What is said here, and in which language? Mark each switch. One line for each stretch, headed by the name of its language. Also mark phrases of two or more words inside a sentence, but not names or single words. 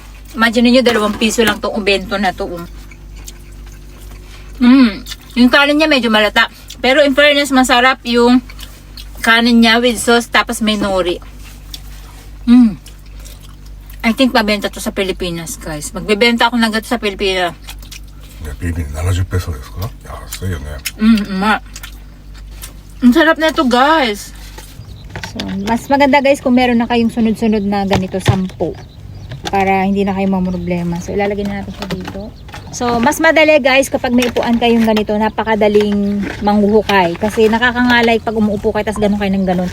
Filipino: Imagine niyo 2 piso lang tong ubento na to. Yung kanin niya medyo malata. Pero
English: in fairness,
Filipino: masarap yung kanin niya
English: with sauce.
Filipino: Tapos may nori.
English: I think
Filipino: mabenta to sa Pilipinas guys. Magbebenta ako ng gato sa Pilipinas.
Japanese: ね、ビビン70ペソですか？安いよね。
Filipino: Ang sarap na ito, guys. So, mas maganda guys kung meron na kayong sunod-sunod na ganito 10 para hindi na kayo mamroblema. So ilalagay na natin siya dito. So mas madali guys kapag may upuan kayong ganito, napakadaling manghuhukay kasi nakakangalay pag umuupo kayo tas ganun kayo ng ganun.